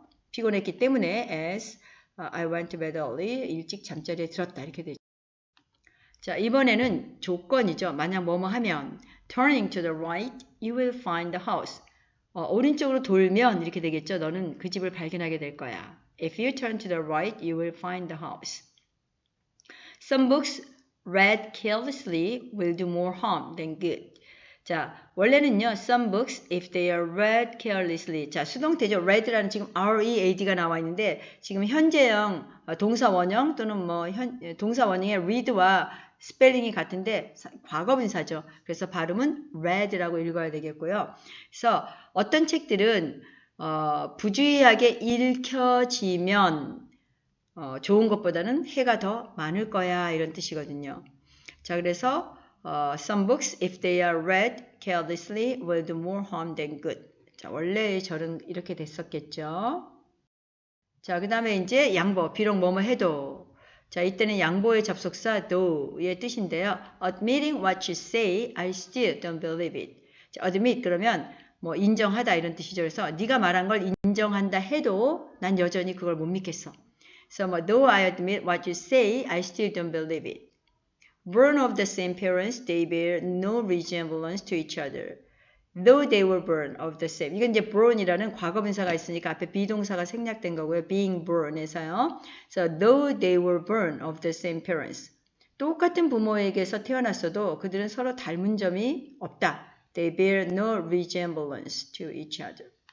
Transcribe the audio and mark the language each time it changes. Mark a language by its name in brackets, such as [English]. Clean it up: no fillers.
[Korean] 피곤했기 때문에 [English] as I went to bed early, [Korean] 일찍 잠자리에 들었다 이렇게 되죠. 자, 이번에는 조건이죠. 만약 뭐뭐 하면 [English] turning to the right, you will find the house. [Korean] 오른쪽으로 돌면 이렇게 되겠죠. 너는 그 집을 발견하게 될 거야. [English] If you turn to the right, you will find the house. Some books read carelessly will do more harm than good. [Korean] 자, 원래는요, [English] some books, if they are read carelessly. [Korean] 자, 수동태죠. read라는 지금 read가 나와 있는데, 지금 현재형, 동사 원형 또는 동사 원형의 read와 스펠링이 같은데, 과거분사죠. 그래서 발음은 read라고 읽어야 되겠고요. 그래서 어떤 책들은, 부주의하게 읽혀지면, 좋은 것보다는 해가 더 많을 거야. 이런 뜻이거든요. 자, 그래서, [English] some books, if they are read carelessly, will do more harm than good. [Korean] 자, 원래 절은 이렇게 됐었겠죠. 자, 그 다음에 이제 양보, 비록 뭐뭐 해도. 자, 이때는 양보의 접속사 though의 뜻인데요. [English] Admitting what you say, I still don't believe it. [Korean] 자, admit 그러면 뭐 인정하다 이런 뜻이죠. 그래서 네가 말한 걸 인정한다 해도 난 여전히 그걸 못 믿겠어. [English] So, though I admit what you say, I still don't believe it. Born of the same parents, they bear no resemblance to each other. Though they were born of the same. [Korean] 이건 이제 born이라는 과거분사가 있으니까 앞에 비동사가 생략된 거고요. [English] being born에서요. So, though they were born of the same parents. [Korean] 똑같은 부모에게서 태어났어도 그들은 서로 닮은 점이 없다. [English] They bear no resemblance to each other.